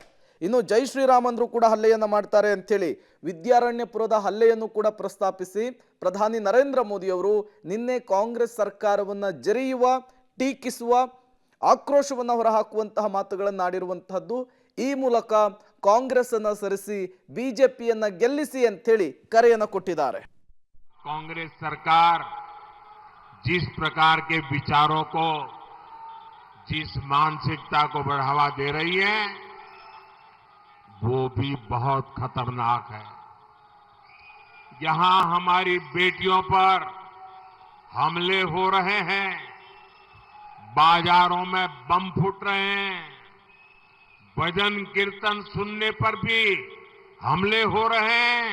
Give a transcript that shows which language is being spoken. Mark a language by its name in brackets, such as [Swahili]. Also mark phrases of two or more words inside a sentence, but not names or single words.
[Kannada] ಇನ್ನು ಜೈ ಶ್ರೀರಾಮ್ ಅಂದ್ರೂ ಕೂಡ ಹಲ್ಲೆಯನ್ನ ಮಾಡ್ತಾರೆ ಅಂತೇಳಿ ವಿದ್ಯಾರಣ್ಯಪುರದ ಹಲ್ಲೆಯನ್ನು ಕೂಡ ಪ್ರಸ್ತಾಪಿಸಿ ಪ್ರಧಾನಿ ನರೇಂದ್ರ ಮೋದಿ ಅವರು ನಿನ್ನೆ ಕಾಂಗ್ರೆಸ್ ಸರ್ಕಾರವನ್ನ ಜರಿಯುವ, ಟೀಕಿಸುವ, ಆಕ್ರೋಶವನ್ನು ಹೊರಹಾಕುವಂತಹ ಮಾತುಗಳನ್ನು ಆಡಿರುವಂತಹದ್ದು. ಈ ಮೂಲಕ ಕಾಂಗ್ರೆಸ್ ಅನ್ನ ಸರಿಸಿ ಬಿಜೆಪಿಯನ್ನ ಗೆಲ್ಲಿಸಿ ಅಂತೇಳಿ ಕರೆಯನ್ನು ಕೊಟ್ಟಿದ್ದಾರೆ. [Hindi] कांग्रेस सरकार जिस प्रकार के विचारों को, जिस मानसिकता को बढ़ावा दे रही है वो भी बहुत खतरनाक है. यहां हमारी बेटियों पर हमले हो रहे हैं, बाजारों में बम फूट रहे हैं, भजन कीर्तन सुनने पर भी हमले हो रहे हैं.